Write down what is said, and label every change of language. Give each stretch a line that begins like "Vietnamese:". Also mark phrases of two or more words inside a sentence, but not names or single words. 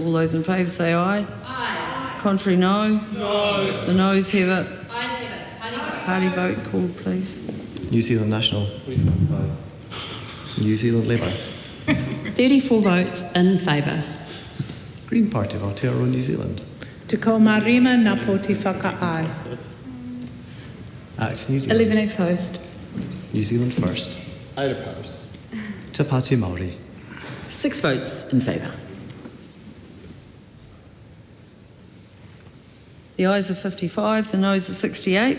English: All those in favour say aye. Aye. Contrary, no. No. The noes have it. Ayes have it. Party vote called, please. New Zealand National. New Zealand Labour. 34 votes in favour. Green Party of Aotearoa, New Zealand.
Māori: Te kaumārima ngā pōti whaka-ai.
English: Act New Zealand. 11 opposed. New Zealand First. 8 opposed. Te Pāti Māori. 6 votes in favour. The ayes are 55, the noes are 68.